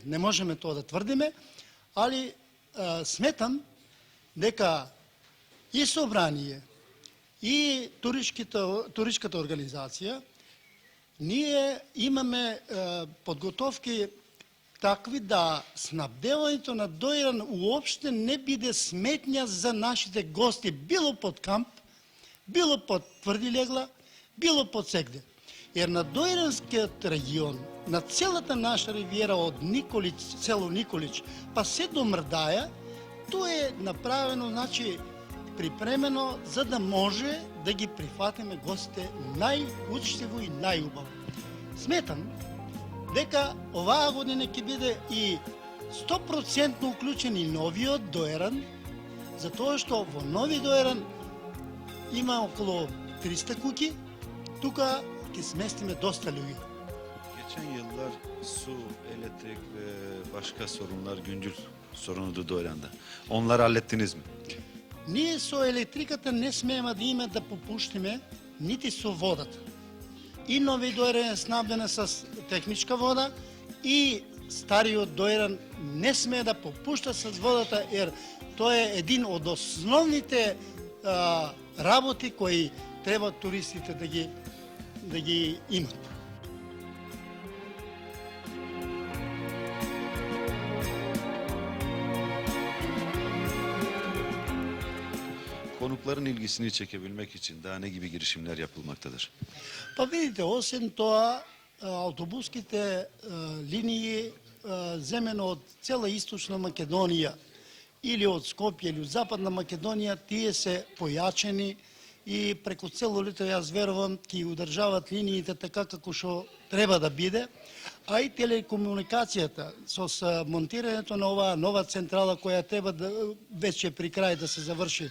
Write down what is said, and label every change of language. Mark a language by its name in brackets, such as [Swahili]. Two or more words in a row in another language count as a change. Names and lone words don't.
[Macedonian] Не можеме тоа да тврдиме, али сметам дека и собрание, и туристската организација, ние имаме подготовки такви да снабдевањето на Доиран уопште не биде сметња за нашите гости, било под камп, било под тврди легла, било под сегде. Jer na Doiranskиот регион, на целата наша ривиера од Николич, село Николич, па се до Мрдаја, тоа е направено, значи, припремено, за да може да ги прифатиме гостите најучтиво и најубаво. Сметам дека оваа година ќе биде и 100% уклучен и новиот Доиран, затоа што во нови Доиран има околу 300 куќи, тука ќе сместиме доста луѓе. [Turkish] Geçen yıllar su, elektrik ve başka sorunlar güncül sorunudu Doyran'da. Onları hallettiniz mi? [Macedonian] Ние со електриката не смееме да има да попуштиме, нити со водата. И нови Доиран е снабдена с техничка вода, и стариот Доиран не смее да попушта с водата, jer тоа е един од основните работи кои треба туристите да ги имат. [Turkish] Konukların ilgisini çekebilmek için daha ne gibi girişimler yapılmaktadır? [Macedonian] Па видите, освен тоа, автобуските линии земено од цела Источна Македонија или од Скопје или од Западна Македонија, тие се појачени и преку цело лето, јас верувам, ќе одржават линиите така како што треба да биде, а и телекомуникацијата со монтирањето на оваа нова централа која треба да веќе при крај да се заврши.